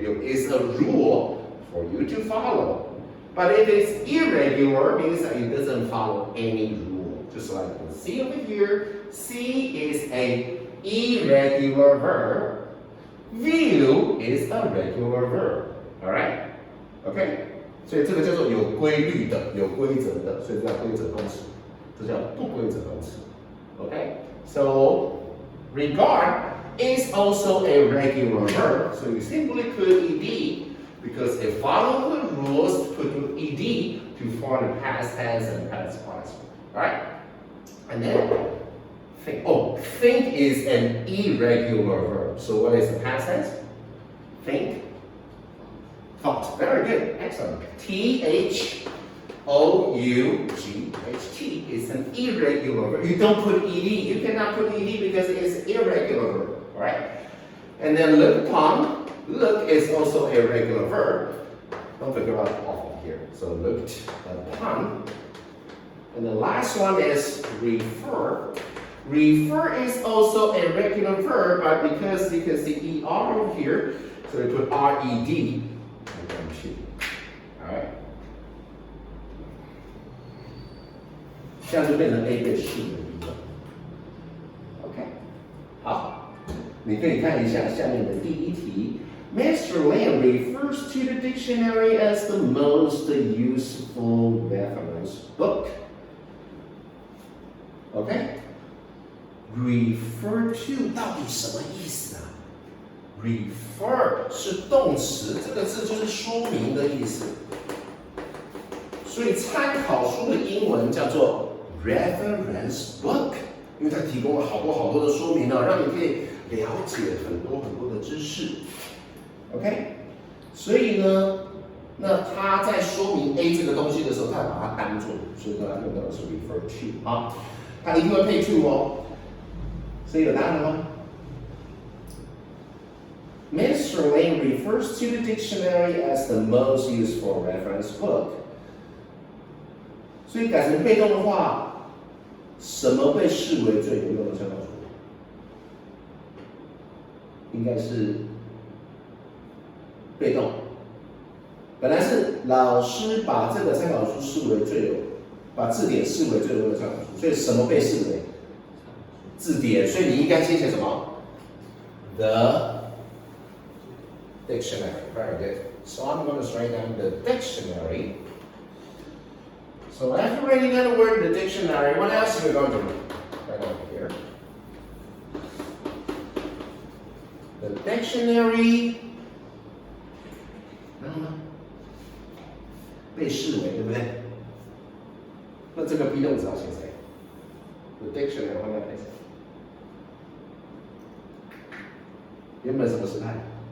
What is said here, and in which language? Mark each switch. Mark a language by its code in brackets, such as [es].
[en] There is a rule for you to follow. But if it's irregular, it means that it doesn't follow any rule. Just like you see over here, see is an irregular verb. View is a regular verb. Alright? Okay? [zh] 所以这个叫做有规律的、有规则的，所以这叫规则动词，这叫不规则动词。 [en] Okay, so regard is also a regular verb, so you simply put ed because it follows the rules to put ed to form the past tense and past participle. Alright? And then think. Oh, think is an irregular verb. So what is the past tense? Think. Thought. Very good. Excellent. Thougght is an irregular verb. You don't put ed. You cannot put ed because it's irregular verb. Alright? And then look upon. Look is also a regular verb. Don't forget about upon here. So looked upon. And the last one is refer. Refer is also a regular verb, but because you can see er over here, so we put red. Alright? [zh] 这样就变成 A 被是的一个 OK 好你可以看一下下面的第一题 Mr. [en] Lam refers to the dictionary as the most useful reference book [zh] OK refer to 到底什么意思啊 refer 是动词这个字就是说明的意思所以参考书的英文叫做 reference book 因为它提供了好多的说明让你可以了解很多的知识 OK 所以呢那他在说明 A 这个东西的时候他把它当作所以呢他用到的是 refer to 啊他一定会配 to 哦所以有答案了吗 Mr. [en] Lane refers to the dictionary as the most useful reference book [zh] 所以改成被动的话什么被视为最有用的参考书应该是被动本来是老师把这个参考书视为最有把字典视为最有用的参考书所以什么被视为字典所以你应该先写什么 [en] The dictionary very good so I'm going to write down the dictionary So after writing down the word in the dictionary, what else are we going to write over here? [zh] The dictionary, 然后呢？被视为，对不对？那这个 be 动词要写谁 ？The dictionary 后面配谁？原本什么时态？